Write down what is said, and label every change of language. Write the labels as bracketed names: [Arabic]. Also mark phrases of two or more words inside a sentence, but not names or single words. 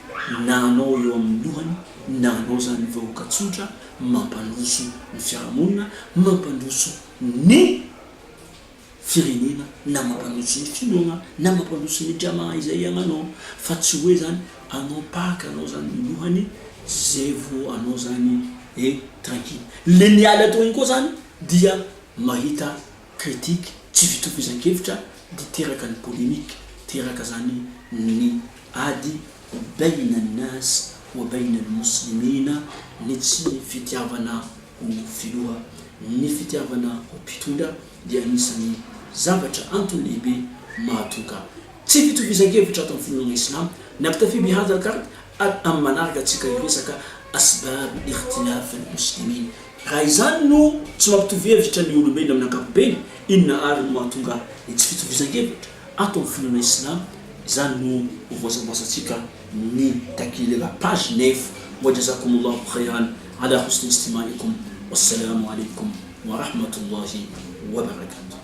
[Malagasy] na anao eo amin'ny lohany na anao zany vahoaka tsotra mampandroso ny fiarahamonina, mampandroso ny firenena, na mampandroso ny finoana, na mampandroso ny jamaa izay iagnanao, fa tsy hoe zany anao paka anao zany ny lohany zay vo anao zany tranquille. Le miala tao igny koa zany dia mahita critique tsy fitovizan-kevitra di teraka ny polémique, teraka zany ny ady [Arabic] بين الناس وبين المسلمين, [Malagasy] ny tsy fitiavana ho filoha, ny fitiavana ho mpitondra dia anisan'ny zavatra antony lehibe mahatonga tsy fitovizan-kevitra ato amin'ny finoana islam. [Arabic] نكتفي بهذا الكرد أما [Malagasy] manaraka tsika iresaka [Arabic] أسباب اختلاف المسلمين. [Malagasy] Raizano tsy mampitovihevitra ny olombelona amin'ny ankapobeny, inona ary no mahatonga tsy fitovizan-kevitra ato amin'ny finoana islam. Izany no voasambasantsika ny takilera page 9. [Arabic] وجزاكم الله خيرا على حسن استماعكم. والسلام عليكم ورحمة الله وبركاته.